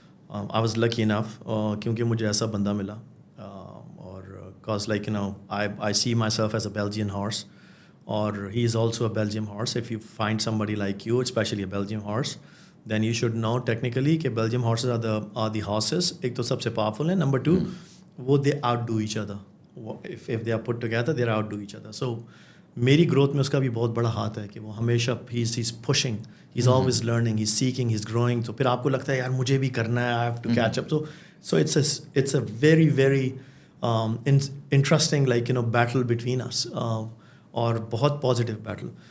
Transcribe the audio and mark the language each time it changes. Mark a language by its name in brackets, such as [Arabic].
[English] I was lucky enough [Urdu] کیونکہ مجھے ایسا بندہ ملا. [English] اور cause like I see myself as a Belgian horse, اور he is also a Belgium horse. If you find some buddy like you, especially a Belgium horse, then you should know technically کہ Belgium horses are the horses. [Urdu] ایک تو سب سے powerful ہیں, number 2 وہ [English] They outdo each other. If they are put together they are outdo each other. [Urdu] سو میری growth میں اس کا بھی بہت بڑا ہاتھ ہے کہ وہ ہمیشہ [English] He is pushing, he is always learning, he is seeking, he is growing. [Urdu] تو پھر آپ کو لگتا ہے یار مجھے بھی کرنا ہے, [English] I have to catch up. So it's a very very interesting like battle between us, [Urdu] اور بہت پازیٹیو بیٹل.